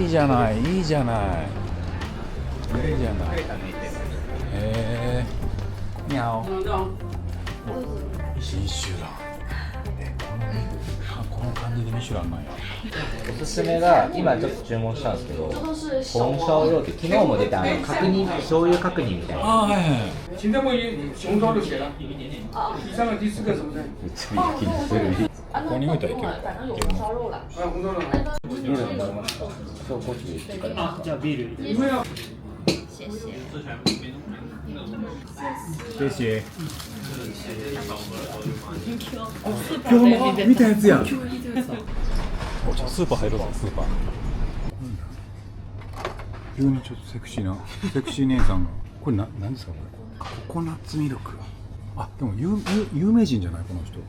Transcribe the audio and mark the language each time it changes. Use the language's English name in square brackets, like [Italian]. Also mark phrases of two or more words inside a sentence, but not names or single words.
[Japanese] いいじゃない、いいじゃない、いいじゃない。へえ、にゃお。新シュラン。この感じでミシュランなんや。おすすめが今ちょっと注文したんですけど、紅烧肉って昨日も出た角煮、醤油角煮みたいな。ああ、はいはい。 [Chinese] 现在我已经红烧就写了，第三个、第四个什么菜？ [Japanese] ここに置いたらいける。红烧肉。ビール飲みますか？紹興酒。あ、じゃあビール。 [Chinese] 你们要谢谢。 [Japanese] 今日も見たやつや。スーパー入ろうぞ、スーパー。急にちょっとセクシー姉さんが。これ何ですかこれ？ココナッツミルク。あ、でも有名人じゃないこの人。